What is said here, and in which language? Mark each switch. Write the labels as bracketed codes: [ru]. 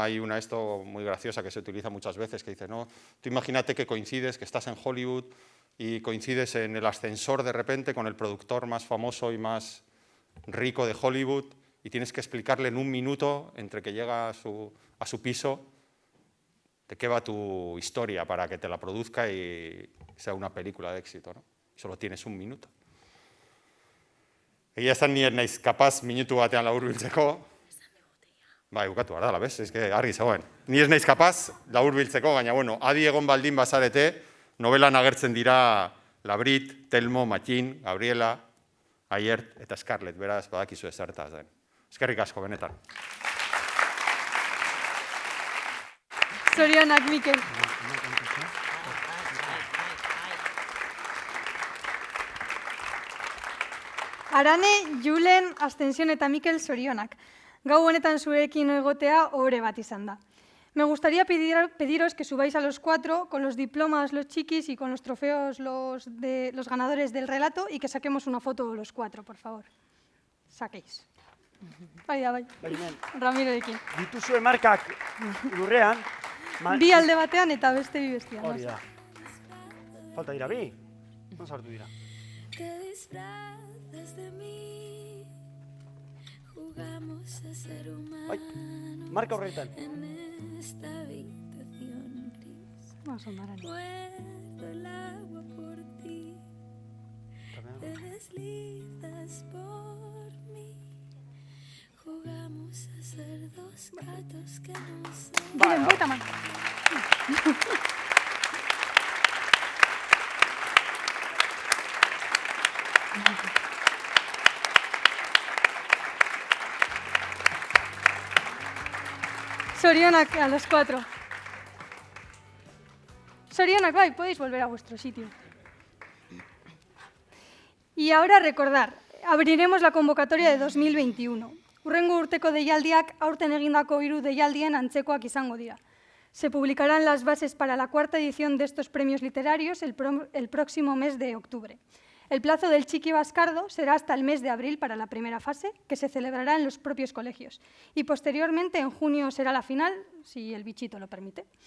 [es] Hay una esto muy graciosa que se utiliza muchas veces que dice, no, tú imagínate que coincides, que estás en Hollywood y coincides en el ascensor de repente con el productor más famoso y más rico de Hollywood y tienes que explicarle en un minuto, entre que llega a su piso, de qué va tu historia para que te la produzca y sea una película de éxito, ¿no? Solo tienes un minuto. [eu] Egia esan ni ez naiz kapaz minutu batean laburbiltzeko. Bai, bukatu behar da, la bez? Ez que argi zegoen. Ni ez naiz kapaz laburbiltzeko, baina, bueno, adi egon baldin bazarete, novelan agertzen dira Labrit, Telmo, Mattin, Gabriela, Aiert eta Scarlett, beraz, badakizu ezertaz den. Eskerrik asko, benetan. Zorionak, Mikel. Arane, Julen, Ascensión eta Mikel zorionak. Gau honetan zurekin egotea ohore bat izan da. [es] Me gustaría pediros que subáis a los 4 con los diplomas los chiquis y con los trofeos los ganadores del relato y que saquemos una foto los 4, por favor. Saquéis. [eu] Bai da, bai. Ramirorekin. Dituzue markak lurrean. Bi alde batean eta beste bi bestian. Hori da. Falta dira bi. Non sartu dira. [es] Te disfrazas de mí, jugamos a ser humanos. [eu] Marka horretan. [es] En esta habitación gris. Vamos a andar ahí. Muerdo el agua por ti. Te deslizas por mí. Jugamos a ser dos gatos que no se... Julen, vuelta más. [eu] Zorionak [es] a los 4. [eu] Zorionak, bai, [es] podéis volver a vuestro sitio. Y ahora recordar, abriremos la convocatoria de 2021. [eu] Hurrengo urteko deialdiak aurten egindako 3 deialdien antzekoak izango dira. [es] Se publicarán las bases para la 4ª edición de estos premios literarios el próximo mes de octubre. El plazo del Chiqui Bascardo será hasta el mes de abril para la primera fase, que se celebrará en los propios colegios. Y posteriormente, en junio, será la final, si el bichito lo permite.